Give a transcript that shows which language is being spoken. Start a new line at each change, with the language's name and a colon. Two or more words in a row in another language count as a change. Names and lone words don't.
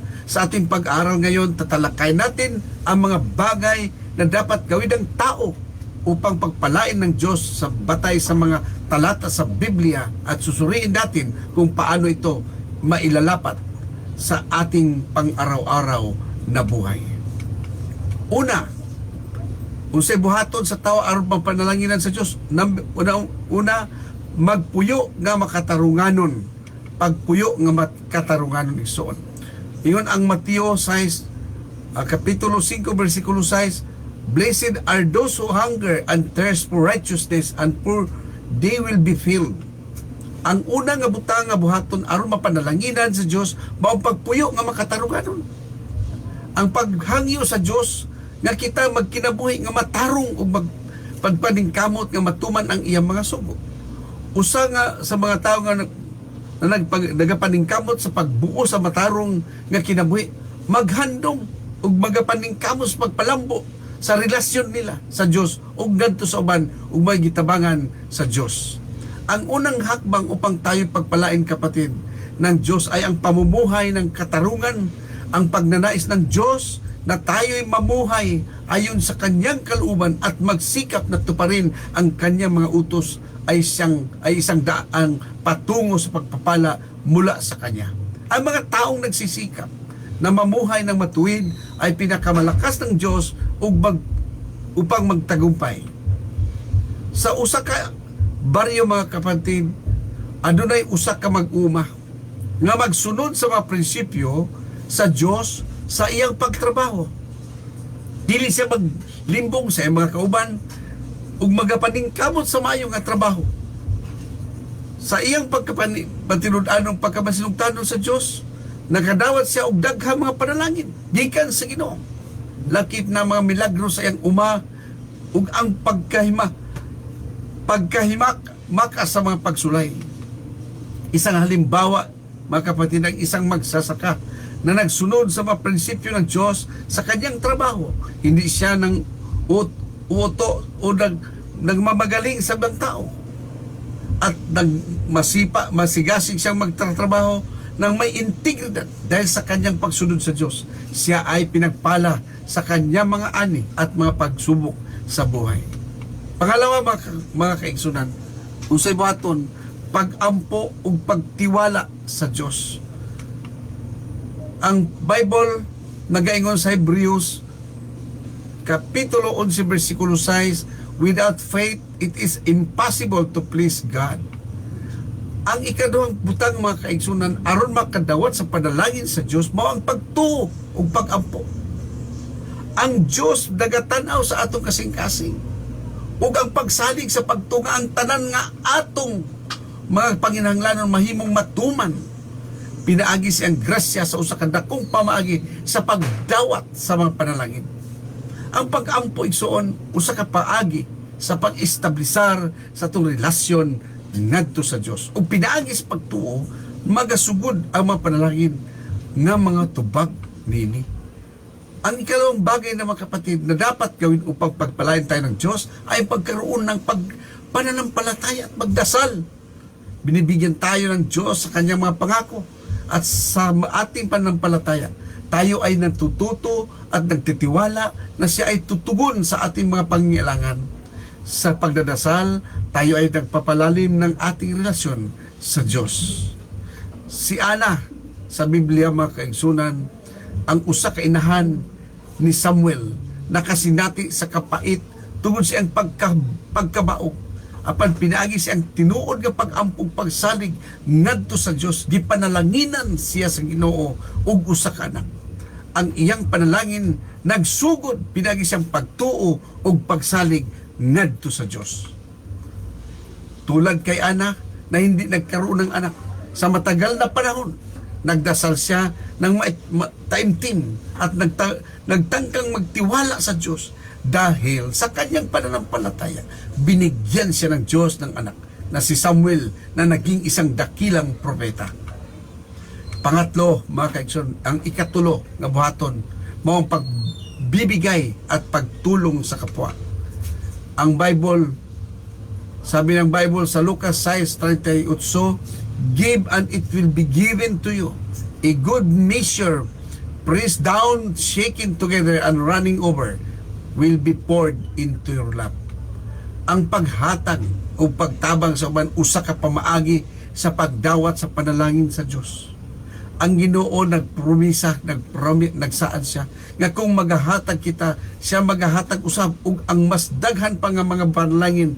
Filipino: Sa ating pag-aaral ngayon, tatalakay natin ang mga bagay na dapat gawin ng tao upang pagpalain ng Diyos sa batay sa mga talata sa Biblia at susuriin natin kung paano ito mailalapat sa ating pang-araw-araw na buhay.
Cebuano: Una, unsay buhaton sa tao aron mapanalanginan sa Dios. Una, magpuyo nga makatarunganon. Pagpuyo nga makatarunganon igsoon. Ingon ang Mateo 6 kapitulo 5 bersikulo 6,
English: "Blessed are those who hunger and thirst for righteousness, and for they will be filled."
Cebuano: Ang una nga butang nga buhaton aron mapanalanginan sa Dios mao pagpuyo nga makatarunganon. Ang paghangyo sa Dios nga kita magkinabuhi nga matarong ug magpagpaningkamot nga matuman ang iyang mga sugo. Usa nga sa mga tawo nga nagapaningkamot sa pagbuo sa matarong nga kinabuhi, maghandom ug magapaningkamot sa pagpalambo sa relasyon nila sa Dios ug ngadto sa uban ug may gitabangan sa Dios.
Filipino: Ang unang hakbang upang tayo pagpalain, kapatid, ng Diyos ay ang pamumuhay ng katarungan, ang pagnanais ng Diyos na tayo'y mamuhay ayon sa kanyang kalooban at magsikap na tuparin ang kanyang mga utos ay isang daang patungo sa pagpapala mula sa kanya. Ang mga taong nagsisikap na mamuhay ng matuwid ay pinakamalakas ng Diyos upang magtagumpay.
Cebuano: Sa usa ka baryo, mga kapatid, adunay usa ka mag-uma nga magsunod sa mga prinsipyo sa Dios sa iyang pagtrabaho. Dili siya maglimbong sa iyang mga kauban ug magapaningkamot sa maayo nga trabaho. Sa iyang pagkapatinud-anong pagkamasinugtanon sa Dios, nakadawat siya og daghang mga panalangin gikan sa Ginoo. Lakip na mga milagro sa iyang uma ug ang pagkahimak sa mga pagsulay.
Filipino: Isang halimbawa, mga kapatid, ang isang magsasaka na nagsunod sa mga prinsipyo ng Diyos sa kanyang trabaho. Hindi siya nang uto o nagmamagaling sa ibang tao. At masigasig siyang magtatrabaho ng may integridad dahil sa kanyang pagsunod sa Diyos. Siya ay pinagpala sa kanyang mga ani at mga pagsubok sa buhay. Pangalawa,
Cebuano: mga kaigsunan, unsay buhaton, pag-ampo ug pagtiwala sa Dios. Ang Bible nagaingon sa Hebrews kapitulo 11 bersikulo 6,
English: "Without faith it is impossible to please God."
Cebuano: Ang ikaduhang butang, mga kaigsunan, aron makadawat sa panalangin sa Dios mao ang pagtuo ug pag-ampo. Ang Dios nagatanaw sa atong kasing-kasing ug ang pagsalig sa pagtunga ang tanan nga atong mga panginahanglanon mahimong matuman. Pinaagi siyang grasya sa usa ka dakong pamaagi sa pagdawat sa mga panalangin. Ang pag-ampo, igsoon, usa ka paagi sa pag-establisar sa atong relasyon ngadto sa Dios. Ug pinaagi sa pagtuo, magasugod ang mga panalangin nga mga tubag nini.
Filipino: Ang ikalawang bagay na, mga kapatid, na dapat gawin upang pagpalain tayo ng Diyos ay pagkaroon ng pananampalataya at magdasal. Binibigyan tayo ng Diyos sa kanyang mga pangako at sa ating pananampalataya tayo ay natututo at nagtitiwala na siya ay tutugon sa ating mga pangangailangan. Sa pagdadasal, tayo ay nagpapalalim ng ating relasyon sa Diyos.
Cebuano: Si Ana, sa Biblia mga kaigsunan, ang usa ka inahan ni Samuel, nakasinati sa kapait tungod siyang pagkabaog. Apan pinaagi siyang tinuod nga pag-ampong pagsalig ngadto sa Dios, gipanalanginan siya sa Ginoo ug usa ka anak. Ang iyang panalangin nagsugod pinaagi siyang pagtuo ug pagsalig ngadto sa Dios.
Filipino: Tulad kay Ana na hindi nagkaroon ng anak sa matagal na panahon, nagdasal siya ng taimtim at nagtangkang magtiwala sa Diyos. Dahil sa kanyang pananampalataya, binigyan siya ng Diyos ng anak na si Samuel na naging isang dakilang propeta.
Cebuano: Pangatlo, mga kaigsoon, ang ikatulo nga buhaton mao ang
Filipino: pagbibigay at pagtulong sa kapwa. Ang Bible, sabi ng Bible sa Lucas 6:38,
English: "Give and it will be given to you, a good measure, pressed down, shaken together, and running over, will be poured into your lap."
Cebuano: Ang paghatag o pagtabang sa uban usa ka pamaagi sa pagdawat sa panalangin sa Dios. Ang Ginoo nagpromisa, nagsaan siya nga kung maghahatag kita, siya maghahatag usab ug ang mas daghan pa nga mga panalangin.